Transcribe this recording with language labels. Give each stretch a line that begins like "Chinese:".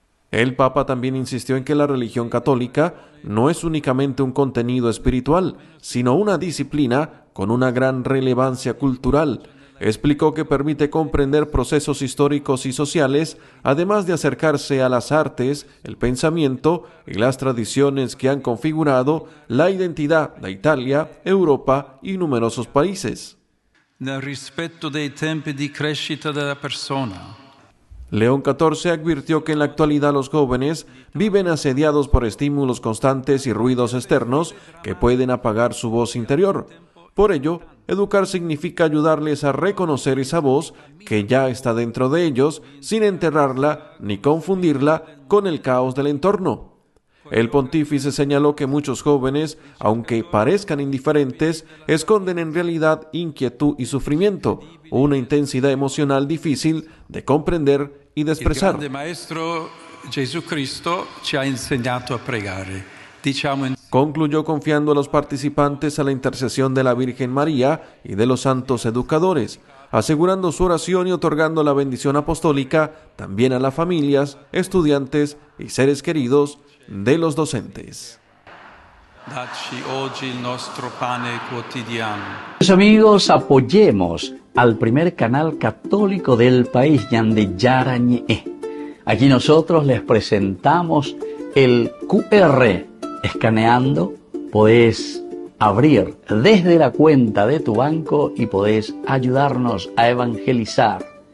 Spanish: El Papa también insistió en que la religión católica no es únicamente un contenido espiritual, sino una disciplina con una gran relevancia cultural. Explicó que permite comprender procesos históricos y sociales, además de acercarse a las artes, el pensamiento y las tradiciones que han configurado la identidad de Italia, Europa y numerosos países.
Italian: Nel rispetto dei tempi di crescita della persona.
Spanish: León XIV advirtió que en la actualidad los jóvenes viven asediados por estímulos constantes y ruidos externos que pueden apagar su voz interior. Por ello, educar significa ayudarles a reconocer esa voz que ya está dentro de ellos sin enterrarla ni confundirla con el caos del entorno. El pontífice señaló que muchos jóvenes, aunque parezcan indiferentes, esconden en realidad inquietud y sufrimiento, una intensidad emocional difícil de comprender y de expresar.
Italian: El grande maestro Jesucristo ci ha insegnato a pregare.
Spanish: Concluyó confiando a los participantes a la intercesión de la Virgen María y de los santos educadores, asegurando su oración y otorgando la bendición apostólica también a las familias, estudiantes y seres queridos de los docentes.
Italian: Dacci oggi il nostro pane quotidiano.
Spanish: Amigos, apoyemos al primer canal católico del país, Yande Yarañe. Aquí nosotros les presentamos el QR. Escaneando podés abrir desde la cuenta de tu banco y podés ayudarnos a evangelizar.